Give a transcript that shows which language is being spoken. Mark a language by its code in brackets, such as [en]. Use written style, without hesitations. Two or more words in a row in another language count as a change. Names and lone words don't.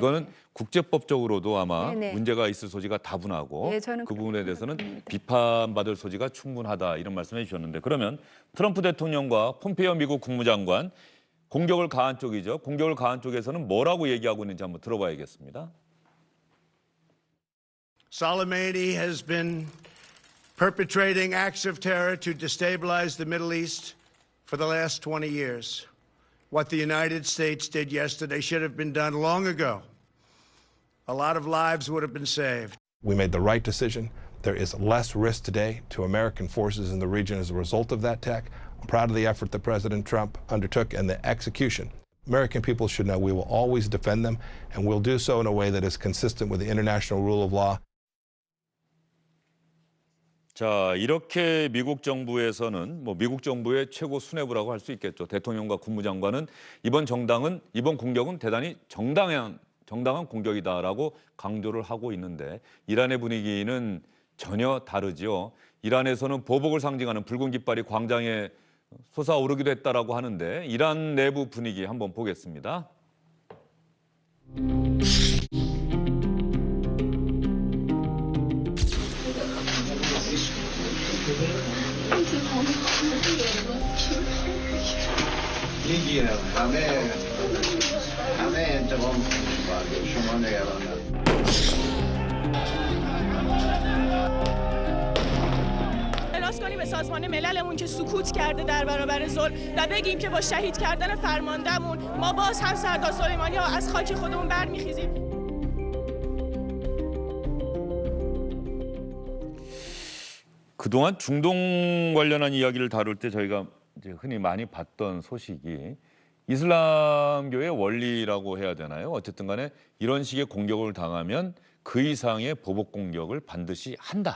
[ko] 이거는 국제법적으로도 아마 네네. 문제가 있을 소지가 다분하고 예, 저는 그 부분에 대해서는 봅니다. 비판받을 소지가 충분하다 이런 말씀해 주셨는데 그러면 트럼프 대통령과 폼페이오 미국 국무장관 공격을 가한 쪽이죠. 공격을 가한 쪽에서는 뭐라고 얘기하고 있는지 한번 들어봐야겠습니다. [en] Soleimani has been perpetrating acts of terror to destabilize the Middle East for the last 20 years. What the United States did yesterday should have been done long ago. A lot of lives would have been saved. We made the right decision. There is less risk today to American forces in the region as a result of that attack. I'm proud of the effort that President Trump undertook and the execution. American people should know we will always defend them, and we'll do so in a way that is consistent with the international rule of law. [ko] 자, 이렇게 미국 정부에서는 미국 정부의 최고 수뇌부라고 할 수 있겠죠. 대통령과 국무장관은 이번 공격은 대단히 정당한 공격이다라고 강조를 하고 있는데 이란의 분위기는 전혀 다르죠. 이란에서는 보복을 상징하는 붉은 깃발이 광장에 솟아오르기도 했다라고 하는데 이란 내부 분위기 한번 보겠습니다. [fa] میگیرم همه انتقام میگیرم شما نگران اعتراض کنیم به سازمان مللمون که سکوت کرده در برابر ظلم و بگیم که با شهید کردن فرماندهمون ما باز هم سردار سلیمانی ها از خاک خودمون برمیخیزیم. [ko] 그동안 중동 관련한 이야기를 다룰 때 저희가 이제 흔히 많이 봤던 소식이 이슬람교의 원리라고 해야 되나요? 어쨌든 간에 이런 식의 공격을 당하면 그 이상의 보복 공격을 반드시 한다.